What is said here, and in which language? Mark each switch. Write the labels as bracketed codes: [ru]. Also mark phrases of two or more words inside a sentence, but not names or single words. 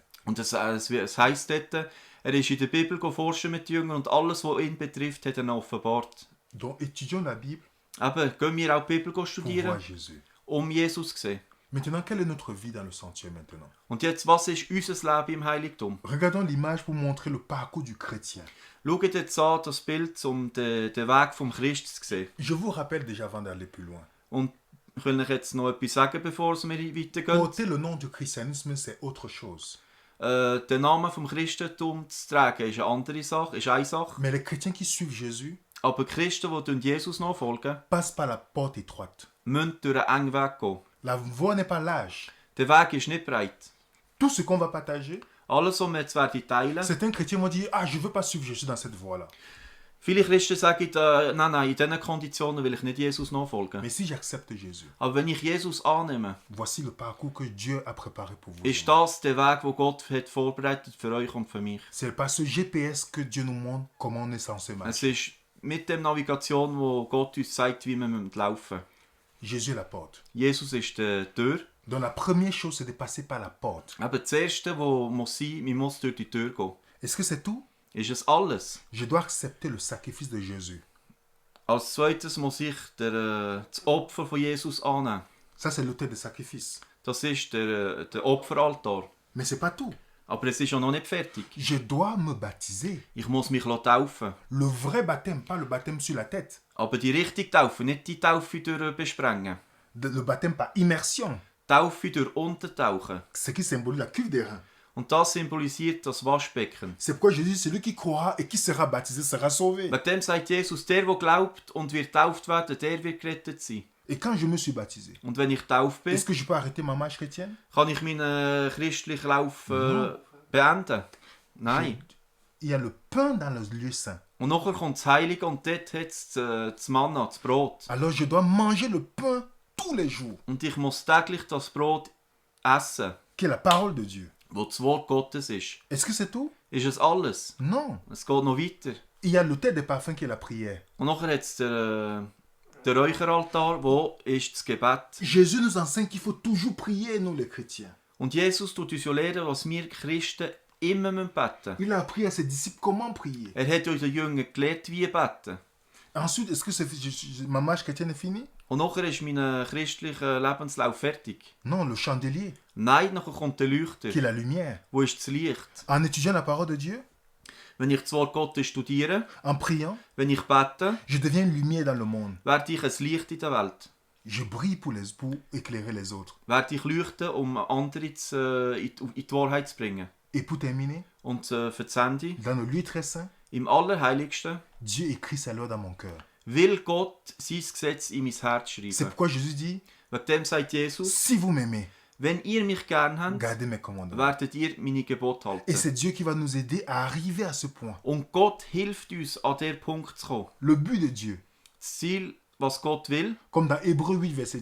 [de] Und es heisst dort, er ist in der Bibel forschen mit den Jüngern und alles, was ihn betrifft, hat er offenbart. [fr] Donc étudions la Bible [de] Eben, gehen wir auch die Bibel [fr] pour [de] studieren, [fr] voir Jésus. [de] Jesus zu sehen. [fr] Maintenant, quelle est notre vie dans le sanctuaire maintenant? [de] Und jetzt, was ist unser Leben im Heiligtum? [fr] Regardons l'image pour montrer le parcours du chrétien. [de] Schaut jetzt an das Bild, um den Weg vom Christ zu sehen. [fr] Je vous rappelle déjà avant d'aller plus loin. [de] Und ich will euch jetzt noch etwas sagen, bevor wir weitergehen. [fr] Porter le nom du christianisme, c'est autre chose. [de] Den Namen vom Christentum zu tragen ist eine andere Sache, ist eine Sache. [fr] Mais les chrétiens qui suivent Jésus [de] Aber die Christen, die Jesus nachfolgen, [fr] passent par la porte étroite. [de] müssen durch einen engen Weg gehen. [fr] La voie n'est pas large. [de] Der Weg ist nicht breit. [fr] Tout ce qu'on va partager, [de] Alles, was wir jetzt teilen, [fr] certains chrétiens vont dire, ah, je ne veux pas suivre Jésus dans cette voie-là. [de] viele Christen sagen, nein, in diesen Konditionen will ich nicht Jesus nachfolgen. [fr] Mais si j'accepte Jésus, [de] Aber wenn ich Jesus annehme, [fr] voici le parcours que Dieu a préparé pour vous. [de] ist das der Weg, den Gott hat vorbereitet für euch und für mich. [fr] C'est par ce GPS que Dieu nous montre comment on est censé [de] Es [fr] marcher. [de] ist mit der Navigation, wo Gott uns zeigt, wie wir laufen müssen. [fr] Jésus est la porte. [de] Jesus ist die Tür. [fr] Donc la première chose, c'est de passer par la porte. [de] Aber das Erste, was muss sein, man muss durch die Tür gehen. [fr] Est-ce que c'est tout? [de] Ist es alles? [fr] Je dois accepter le sacrifice de Jésus. [de] Als zweites muss ich das Opfer von Jesus annehmen. [fr] Ça, c'est l'autel de sacrifice. [de] das ist der Opferaltar. [fr] Mais c'est pas tout. [de] Aber es ist auch noch nicht fertig. [fr] Je dois me baptiser. [de] Ich muss mich taufen. [fr] Le vrai baptême, pas le baptême sur la tête. [de] Aber die richtige Taufe, nicht die Taufe durch Besprengen. [fr] Le baptême par immersion. [de] Taufe durch Untertauchen. [fr] Ce qui symbolise la cuve des reins. [de] Und das symbolisiert das Waschbecken. [fr] C'est pourquoi Jésus, celui qui croira et qui sera baptisé sera sauvé. [de] Wegen dem sagt Jesus, der glaubt und wird getauft werden, der wird gerettet sein. [fr] Et quand je me suis baptisé, [de] Und wenn ich getauft bin, [fr] est-ce que je peux arrêter ma marche chrétienne? [de] kann ich meinen christlichen Lauf beenden? Nein. [fr] Il y a le pain dans le lieu saint. [de] Und nachher kommt das Heilige und dort hat es das Manna, das Brot. [fr] Alors je dois manger le pain tous les jours, [de] Und ich muss täglich das Brot essen, [fr] qui est la parole de Dieu. [de] wo das Wort Gottes ist. [fr] Est-ce que c'est tout? [de] Ist es alles? [fr] Non. [de] Es geht noch weiter. [fr] Il y a l'autel des parfums qui est la prière. [de] Und nachher hat es der Räucheraltar, wo ist das Gebet. [fr] Jésus nous enseigne qu'il faut toujours prier, nous les chrétiens. [de] Und Jesus tut uns ja lehren, was wir Christen immer beten müssen. [fr] Il a appris à ses disciples comment prier. [de] Er hat unseren Jüngern gelehrt, wie beten. [fr] Ensuite, est-ce que ma marche chrétienne est finie? [de] Und nachher ist mein christlicher Lebenslauf fertig. [fr] Non, le chandelier, [de] Nein, nachher kommt der Leuchter. [fr] qui est la lumière. [de] Wo ist das Licht? [fr] En étudiant la parole de Dieu, [de] Wenn ich das Wort Gottes studiere, [fr] en priant, [de] wenn ich bete, [fr] je deviens une lumière dans le monde. [de] werde ich ein Licht in der Welt. [fr] Je brille pour éclairer les autres. [de] Werde ich leuchten, um andere in die Wahrheit zu bringen. [fr] Et pour terminer, [de] Und für das Ende, [fr] dans le lieu très saint, [de] im Allerheiligsten, [fr] Dieu écrit sa loi dans mon cœur. [de] will Gott sein Gesetz in mein Herz [fr] C'est [de] schreiben. [fr] pourquoi Jésus dit, [de] Wegen dem sagt Jesus, [fr] si vous m'aimez, [de] wenn ihr mich gern habt, [fr] gardez mes commandements. [de] werdet ihr meine Gebote [fr] Et [de] halten. [fr] c'est Dieu qui va nous aider à arriver à ce point. [de] Und Gott hilft uns, an diesen Punkt zu kommen. [fr] Le but de Dieu, [de] Das Ziel, was Gott will, [fr] comme dans Hébreux 8, verset